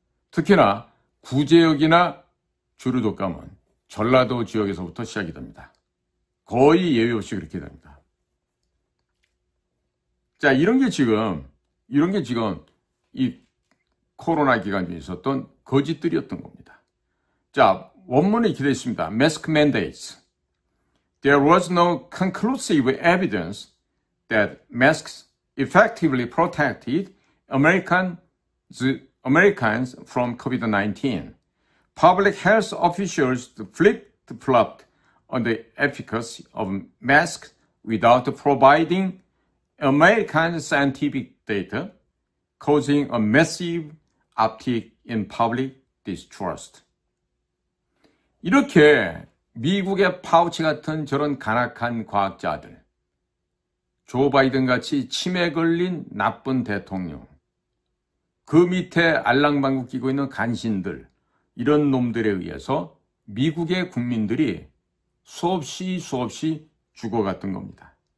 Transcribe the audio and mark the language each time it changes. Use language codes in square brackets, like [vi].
[ko] 특히나 구제역이나 조류 독감은 전라도 지역에서부터 시작이 됩니다. 거의 예외 없이 그렇게 됩니다. 자, 이런 게 지금 이 코로나 기간 중에 있었던 거짓들이었던 겁니다. 자, 원문에 이렇게 되어 있습니다. [en] Mask mandates. There was no conclusive evidence that masks effectively protected Americans from COVID-19. Public health officials flip-flopped on the efficacy of masks without providing American scientific data, causing a massive uptick in public distrust. [ko] 이렇게 미국의 파우치 같은 저런 간악한 과학자들, 조 바이든 같이 치매 걸린 나쁜 대통령, 그 밑에 알랑방구 끼고 있는 간신들, 이런 놈들에 의해서 미국의 국민들이 수없이 죽어갔던 겁니다.